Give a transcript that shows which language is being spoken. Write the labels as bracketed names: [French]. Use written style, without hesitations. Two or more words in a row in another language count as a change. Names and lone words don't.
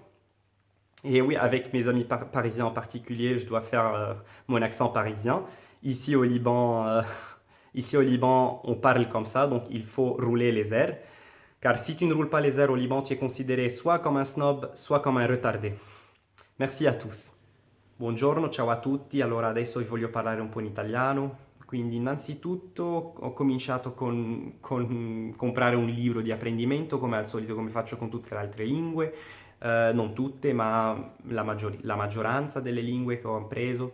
[French] Et oui, avec mes amis parisiens en particulier, je dois faire mon accent parisien. Ici au Liban, ici au Liban, on parle comme ça, donc il faut rouler les airs. Car si tu ne roules pas les airs au Liban, tu es considéré soit comme un snob, soit comme un retardé. Merci à tous. [Italian] Buongiorno, ciao a tutti. Allora adesso vi voglio parlare un po' in italiano. Quindi innanzitutto ho cominciato con comprare un libro di apprendimento, come al solito, come faccio con tutte le altre lingue. Non tutte, ma la maggioranza delle lingue che ho preso.